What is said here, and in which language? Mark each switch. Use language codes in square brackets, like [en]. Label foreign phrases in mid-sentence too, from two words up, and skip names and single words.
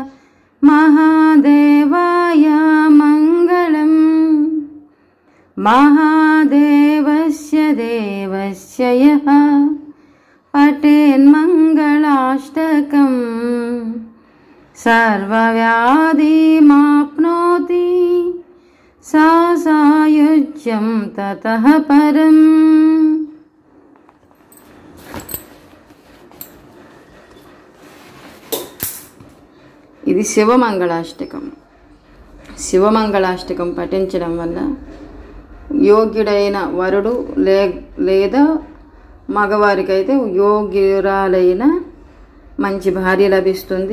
[sa] महादेवाय मंगलम् महादेवस्य देवस्य यः पठेन्मङ्गलाष्टकम् सर्वव्याधिमाप्नोति सा सायुज्यं ततः परम्। [te] ఇది శివమంగళాష్టకం. శివమంగళాష్టకం పఠించడం వల్ల యోగ్యుడైన వరుడు లేదా మగవారికైతే యోగ్యురాలైన మంచి భార్య లభిస్తుంది.